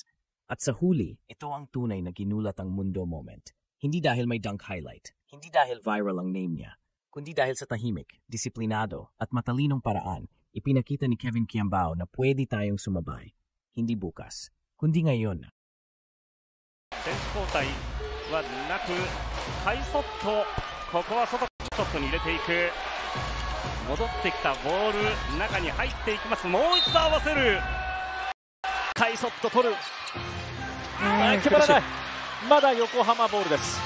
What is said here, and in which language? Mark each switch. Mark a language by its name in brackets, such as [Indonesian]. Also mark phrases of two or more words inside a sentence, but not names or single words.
[Filipino] At sa huli, ito ang tunay na ginulat ang mundo moment. Hindi dahil may [English] dunk highlight, [Filipino] hindi dahil viral ang name niya, kundi dahil sa tahimik, disiplinado at matalinong paraan, ipinakita ni Kevin Quiambao na pwede tayong sumabay. Hindi bukas, kundi ngayon. [Japanese] 選手交代はなく、ハイソット、ここは外ショットに入れていく。戻ってきたボール、中に入っていきます。もう一度合わせる。ハイソット取る。決まらない。まだ横浜ボールです。